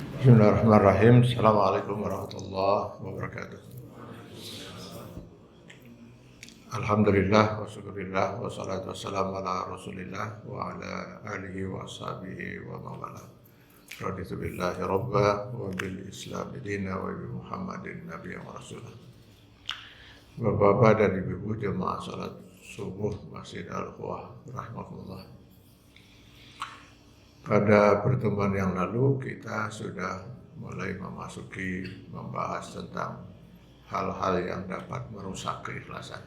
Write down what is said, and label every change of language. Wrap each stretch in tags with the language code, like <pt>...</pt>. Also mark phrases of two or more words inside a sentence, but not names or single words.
<ar>بسم الله الرحمن الرحيم السلام عليكم ورحمة الله وبركاته. الحمد لله والشكر لله والصلاة والسلام على رسول الله وعلى آله وأصحابه ومن والاه. رضيت بالله ربا وبالإسلام دينا وبمحمد نبيا ورسولا.</ar> <id>Bapak-bapak dan ibu-ibu jemaah salat subuh Masjid Al-Quwah rahmatullah. Pada pertemuan yang lalu kita sudah mulai membahas tentang hal-hal yang dapat merusak keikhlasan.</id>